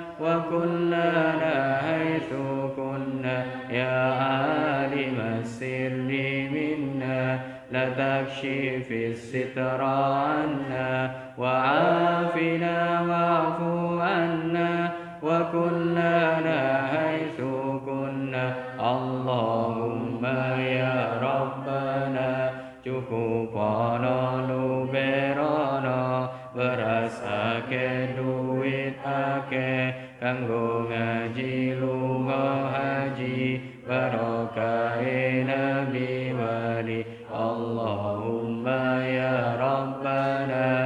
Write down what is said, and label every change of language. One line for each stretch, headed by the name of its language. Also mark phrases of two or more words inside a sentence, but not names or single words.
Arabic: وكلنا حيث كنا يا عالم السر منا لا تكشف الستر عنا وعافنا واعف عنا وكلنا حيث كنا اللهم يا ربنا
Javanese: cukupana luberana beras akeh duit akeh kanggo ngaji lunga haji barokahe nabi wali
Arabic: اللهم يا ربنا